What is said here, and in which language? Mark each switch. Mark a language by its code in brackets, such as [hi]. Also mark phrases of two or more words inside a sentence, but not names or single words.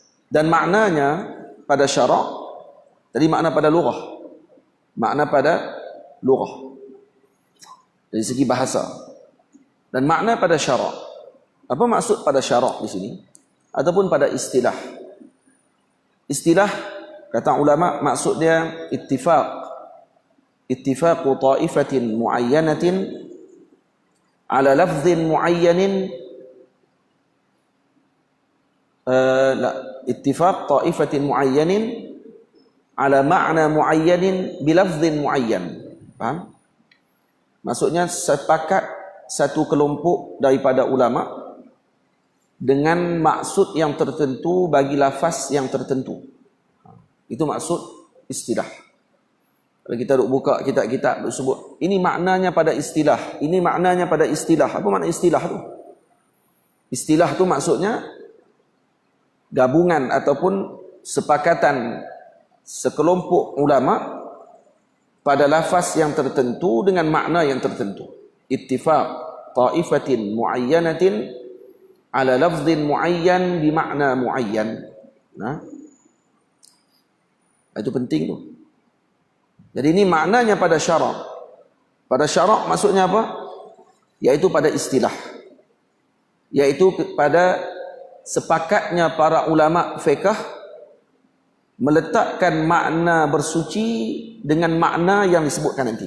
[ms] Dan maknanya pada syarak, tadi makna pada lughah. Makna pada lughah dari segi bahasa, dan makna pada syarak. Apa maksud pada syarak di sini ataupun pada istilah? Istilah, kata ulama, maksud dia [ar] اتفاق طائفة معينة على لفظ معين، اتفاق طائفة معين على معنى معين بلفظ معين. [ms] Faham? Maksudnya sepakat satu kelompok daripada ulama dengan maksud yang tertentu bagi lafaz yang tertentu. Itu maksud istilah. Kalau kita duk buka kitab-kitab duk sebut, ini maknanya pada istilah, ini maknanya pada istilah. Apa makna istilah tu? Istilah tu maksudnya gabungan ataupun sepakatan sekelompok ulama pada lafaz yang tertentu dengan makna yang tertentu. [ar] اتفاق طائفة معينة على لفظ معين بمعنى معين. [ms] Nah, itu penting tu. Jadi ini maknanya pada syarak. Pada syarak maksudnya apa? Yaitu pada istilah. Yaitu pada sepakatnya para ulama fiqh meletakkan makna bersuci dengan makna yang disebutkan nanti.